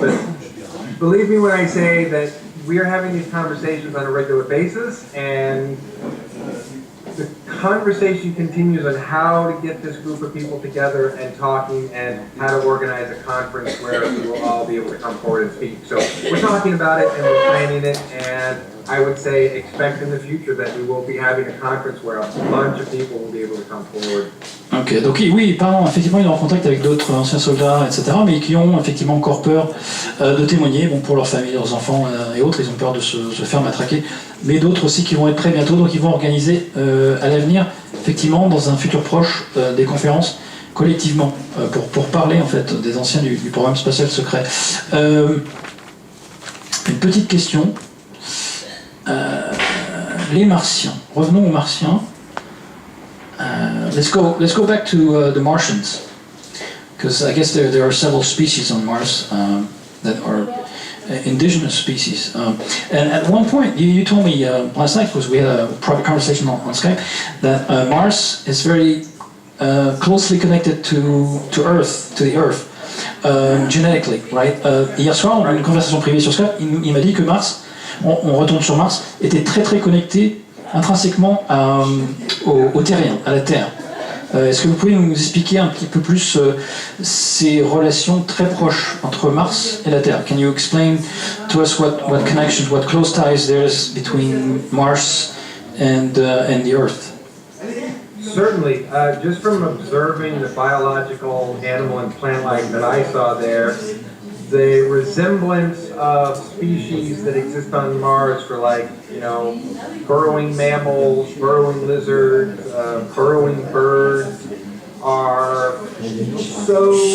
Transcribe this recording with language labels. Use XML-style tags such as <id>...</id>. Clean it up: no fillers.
<en>But believe me when I say that we are having these conversations on a regular basis, and the conversation continues on how to get this group of people together and talking and how to organize a conference where we will all be able to come forward and speak. So we're talking about it and we're planning it, and I would say expect in the future that we will be having a conference where a bunch of people will be able to come forward.</en> <fr>Ok, donc oui, pardon, effectivement, il est en contact avec d'autres anciens soldats, etc., mais qui ont effectivement encore peur de témoigner, bon, pour leur famille, leurs enfants et autres, ils ont peur de se faire matraquer, mais d'autres aussi qui vont être prêts bientôt, donc ils vont organiser à l'avenir, effectivement, dans un futur proche, des conférences collectivement, pour parler en fait des anciens du programme spatial secret. Une petite question. Les Martiens. Revenons aux Martiens.</fr> <en>Let's go back to the Martians, because I guess there are several species on Mars that are indigenous species. And at one point, you told me last night, because we had a private conversation on Skype, that Mars is very closely connected to Earth, to the Earth, genetically, right?</en> <fr>Hier soir, on a eu une conversation privée sur Skype. Il m'a dit que Mars, on retourne sur Mars, était très très connecté intrinsèquement au terrien, à la Terre. Est-ce que vous pouvez nous expliquer un petit peu plus ces relations très proches entre Mars et la Terre?</fr> <en>Can you explain to us what connections, what close ties there is between Mars and the Earth? Certainly, just from observing the biological animal and plant life that I saw there, the resemblance of species that exist on Mars for burrowing mammals, burrowing lizards, burrowing birds are so</en>